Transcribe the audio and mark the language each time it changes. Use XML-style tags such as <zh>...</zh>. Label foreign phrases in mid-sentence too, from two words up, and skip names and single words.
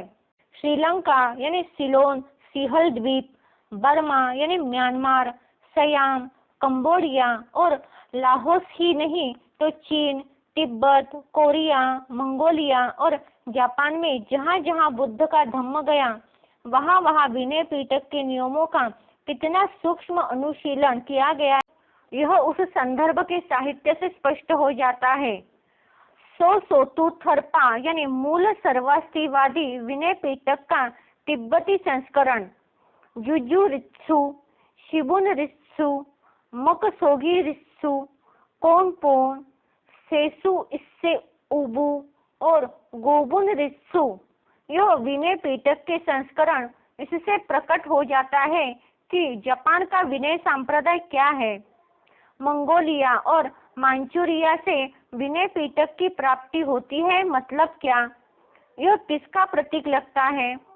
<hi>श्रीलंका यानी सिलोन, सिहल द्वीप, बर्मा यानी म्यांमार, सयाम, कंबोडिया और लाहौस ही नहीं तो चीन, तिब्बत, कोरिया, मंगोलिया और जापान में जहाँ जहाँ बुद्ध का धम्म गया, वहाँ वहाँ विनय पिटक के नियमों का कितना सूक्ष्म अनुशीलन किया गया, यह उस संदर्भ के साहित्य से स्पष्ट हो जाता है। सोतु थर्पा यानी मूल सर्वास्तिवादी विनय पिटक का तिब्बती संस्करण जुजु रित्सु, शिबुन रित्सु, मकसोगी रित्सु, कोनपोन, सेसु इससे उबु और गोबुन रित्सु, यह विनय पिटक के संस्करण इससे प्रकट हो जाता है कि जापान का विनय संप्रदाय क्या है। मंगोलिया और मांचूरिया से विनय पिटक की प्राप्ति होती है, मतलब क्या, यह किसका प्रतीक लगता है।</hi>